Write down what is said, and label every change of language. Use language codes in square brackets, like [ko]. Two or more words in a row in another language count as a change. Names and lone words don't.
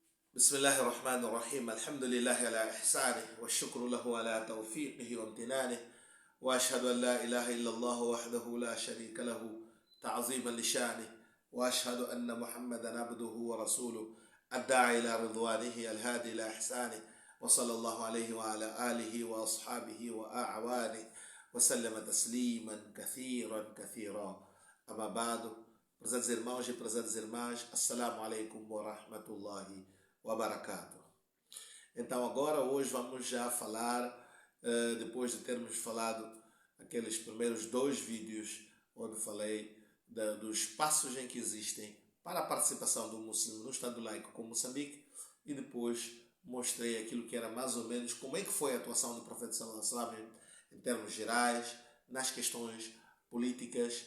[ar] بسم الله الرحمن الرحيم الحمد لله على إحسانه والشكر له على توفيقه وامتنانه وأشهد أن لا إله إلا الله وحده لا شريك له تعظيما لشانه وأشهد أن محمدا عبده ورسوله الداعي إلى رضوانه الهادي إلى إحسانه وصلى الله عليه وعلى آله وأصحابه وأعوانه وسلم تسليما كثيرا كثيرا أما بعد. [pt] Prezados irmãos e prezadas irmãs, [ar] السلام عليكم ورحمة الله وبركاته. [pt] Então agora, hoje vamos já falar, depois de termos falado aqueles primeiros dois vídeos, onde falei dos passos em que existem para a participação do muçulmano no Estado laico como Moçambique, e depois mostrei aquilo que era mais ou menos como é que foi a atuação do Profeta [ar] صلى الله عليه وسلم [pt] em termos gerais, nas questões políticas.